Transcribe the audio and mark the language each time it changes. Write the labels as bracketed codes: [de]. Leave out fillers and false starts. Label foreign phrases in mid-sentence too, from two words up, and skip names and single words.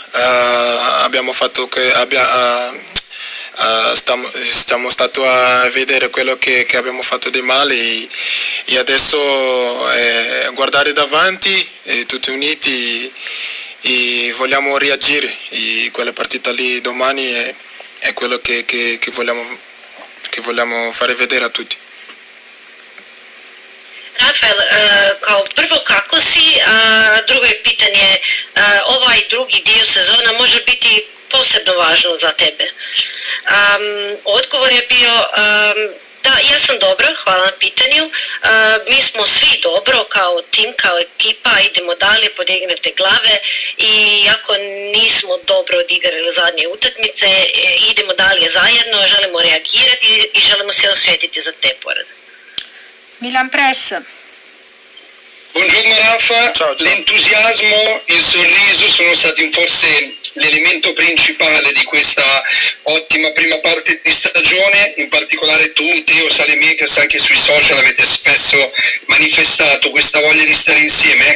[it] Abbiamo fatto che stiamo stati a vedere quello che abbiamo fatto di male e adesso guardare davanti tutti uniti e vogliamo reagire e quella partita lì domani è quello che vogliamo fare vedere a tutti. [hr] Rafael, kao prvo kako si, a drugo je pitanje, ovaj drugi dio sezona može biti posebno važno za tebe. Odgovor je bio, da, ja sam dobro, hvala na pitanju, mi smo svi dobro kao tim, kao ekipa, idemo dalje, podignete glave i ako nismo dobro odigrali zadnje utakmice, idemo dalje zajedno, želimo reagirati i želimo se osvetiti za te poraze. [it] Milan Press. Buongiorno Rafa, Ciao. L'entusiasmo, il sorriso sono stati forse l'elemento principale di questa ottima prima parte di stagione, in particolare tu, Teo Saelemaekers, anche sui social avete spesso manifestato questa voglia di stare insieme.